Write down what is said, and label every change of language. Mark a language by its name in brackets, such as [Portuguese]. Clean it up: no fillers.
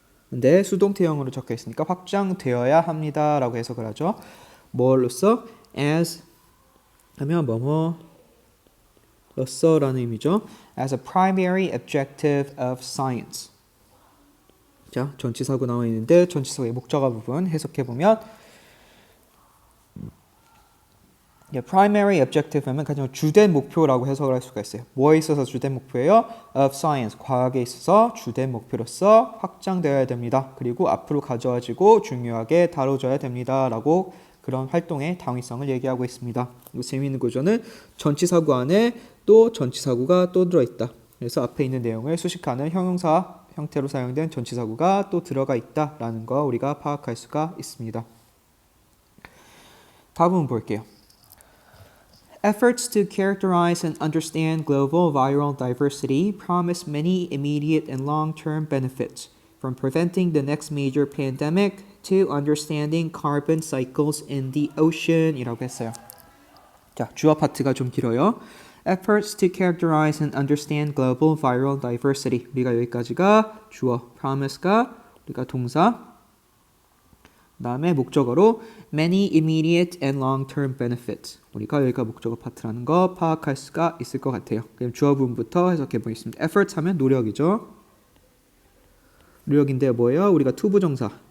[Korean] 근데 수동태형으로 적혀 있으니까 확장되어야 합니다 라고 해석을 하죠. 뭘로써? as 하면 뭐뭐로서라는 의미죠. [English] as a primary objective of science. [Korean] 자, 전치사구 나와 있는데 전치사구의 목적어 부분 해석해보면 primary objective 하면 가장 주된 목표라고 해석을 할 수가 있어요. 뭐에 있어서 주된 목표예요? [English] of science, [Korean] 과학에 있어서 주된 목표로서 확장되어야 됩니다. 그리고 앞으로 가져와지고 중요하게 다뤄져야 됩니다. 라고 그런 활동의 당위성을 얘기하고 있습니다. 그리고 재미있는 구조는 전치사구 안에 또 전치사구가 또 들어있다. 그래서 앞에 있는 내용을 수식하는 형용사 형태로 사용된 전치사구가 또 들어가 있다라는 거 우리가 파악할 수가 있습니다. 다음 볼게요. [English] Efforts to characterize and understand global viral diversity promise many immediate and long-term benefits, from preventing the next major pandemic to understanding carbon cycles in the ocean [Korean] 이라고 했어요. 자, 주어 파트가 좀 길어요. [English] Efforts to characterize and understand global viral diversity. [Korean] 우리가 여기까지가 주어, promise가 우리가 동사, 그 다음에 목적어로 [English] many immediate and long-term benefits. [Korean] 우리가 여기가 목적어 파트라는 거 파악할 수가 있을 것 같아요. 그럼 주어 부분부터 해석해 보겠습니다. efforts 하면 노력이죠. 노력인데 뭐예요? 우리가 to 부정사.